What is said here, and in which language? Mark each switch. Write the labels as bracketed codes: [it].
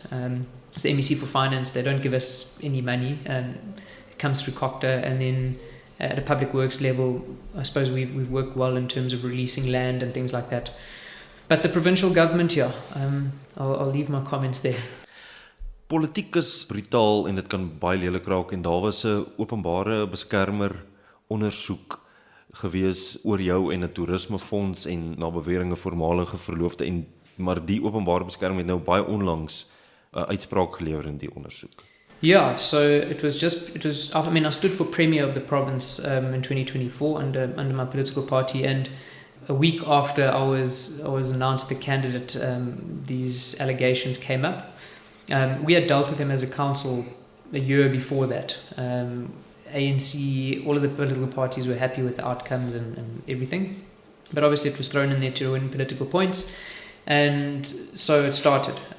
[en] So the MEC for finance, they don't give us any money. It comes through Cocta, and then at a public works level, I suppose we've worked well in terms of releasing land and things like that. But the provincial government, I'll leave my comments there. [af] Politiek is brutaal en dit kan baie lelik raak, en daar was 'n openbare beskermer ondersoek gewees oor jou en 'n toerismefonds en na beweringe voormalige verloofde, maar die openbare beskermer het nou baie onlangs 'n uitspraak gelewer in die ondersoek. [en] Yeah, so I stood for Premier of the province in 2024 under my political party, and a week after I was announced the candidate, these allegations came up. We had dealt with them as a council a year before that. ANC, all of the political parties were happy with the outcomes and everything, but obviously it was thrown in there to win political points, and so it started.